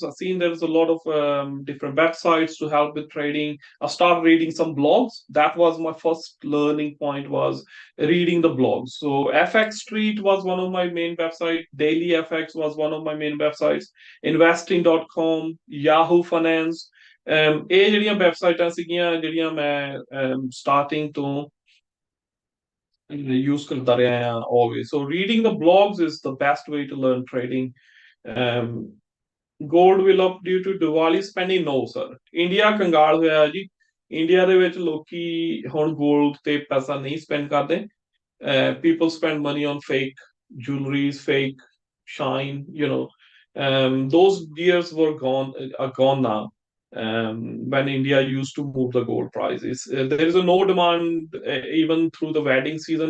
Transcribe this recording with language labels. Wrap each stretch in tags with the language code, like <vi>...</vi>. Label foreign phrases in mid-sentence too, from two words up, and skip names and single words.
<en>I've seen there's a lot of different websites to help with trading. I started reading some blogs. That was my first learning point, was reading the blogs. So FX Street was one of my main websites. Daily FX was one of my main websites. Investing.com, Yahoo Finance.</en> <pa>ਇਹ ਜਿਹੜੀਆਂ ਵੈਬਸਾਈਟਾਂ ਸੀਗੀਆਂ ਜਿਹੜੀਆਂ ਮੈਂ ਸਟਾਰਟਿੰਗ ਤੋਂ use</pa> <hi>करता रहा हैं</hi> <pa>always.</pa> <en>So reading the blogs is the best way to learn trading. Um, Gold will up due to Diwali spending? No, sir.</en> <pa>India ਕੰਗਾਲ ਹੋਇਆ ਜੀ. ਇੰਡੀਆ ਦੇ ਵਿੱਚ ਲੋਕੀ ਹੁਣ ਗੋਲਡ ਤੇ ਪੈਸਾ ਨਹੀਂ ਸਪੈਂਡ ਕਰਦੇ.</pa> <en>People spend money on fake jewelries, fake shine. Those years were gone, are gone now. When India used to move the gold prices, there is a no demand even through the wedding season.</en>